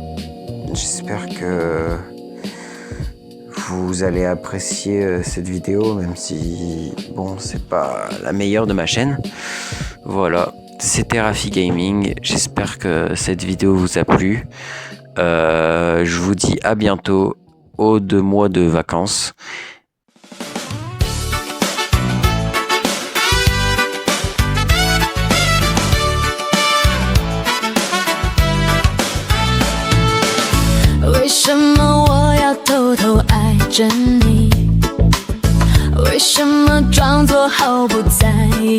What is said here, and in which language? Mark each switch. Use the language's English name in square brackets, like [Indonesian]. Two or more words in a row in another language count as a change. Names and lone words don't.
[French] J'espère que vous allez apprécier cette vidéo, même si, c'est pas la meilleure de ma chaîne. Voilà. c'était Rafi Gaming. J'espère que cette vidéo vous a plu. Je vous dis à bientôt aux 2 mois de vacances. [Chinese] 为什么我要偷偷爱着你？为什么装作毫不在意？